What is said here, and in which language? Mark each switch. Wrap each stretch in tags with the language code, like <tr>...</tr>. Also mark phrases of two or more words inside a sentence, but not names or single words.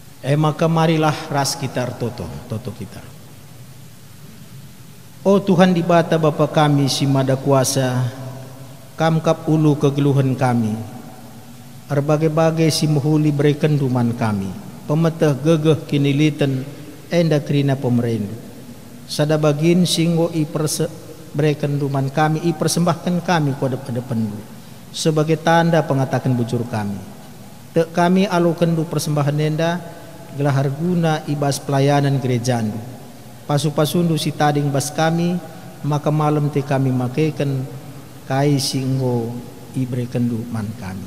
<id>maka marilah</id> <btx>ras kita toto kita. Oh Tuhan di bata Bapa kami si mada kuasa, kamkap ulu kegeluhan kami, berbagai-bagai si muhuli berikan duman kami, pemetah gegeh kinilitan enda kerina pemerintah. Sada bagin singgo berikan duman kami,</btx> <id>persembahkan kami kepada depanmu sebagai tanda pengatakan</id> <btx>bujur kami. Tek kami alukan du persembahan enda gelah guna ibas pelayanan gerejandu. Pasu-pasundu si tading bas kami, maka malam te kami makaikan kai singgo iberikan duman kami.</btx>